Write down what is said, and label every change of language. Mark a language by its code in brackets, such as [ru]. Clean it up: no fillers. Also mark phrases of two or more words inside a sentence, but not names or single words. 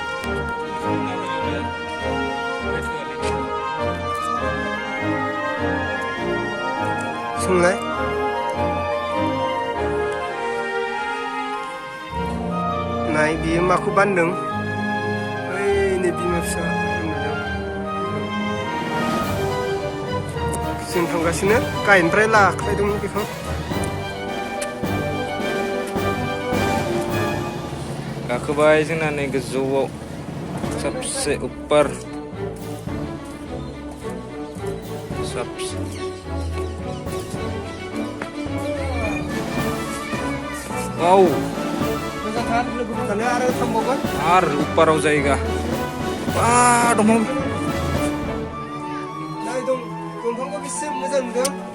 [brx] सोंलाय नाय बियो माखौ बानदों ओइ नै बिमा फिसा जों थांगासिनो गाहायनिफ्राय लाख्लायदोंमोन बेखौ गाखोबाय जोंना नै गोजौआव [hi] सबसे ऊपर सबसे [brx] वाव मोजांथार लोगोफोरखौनो आरो थांबावगोन आरो ऊपराव जायगा wah dong नाय दंफांखौ बेसे मोजां नुदों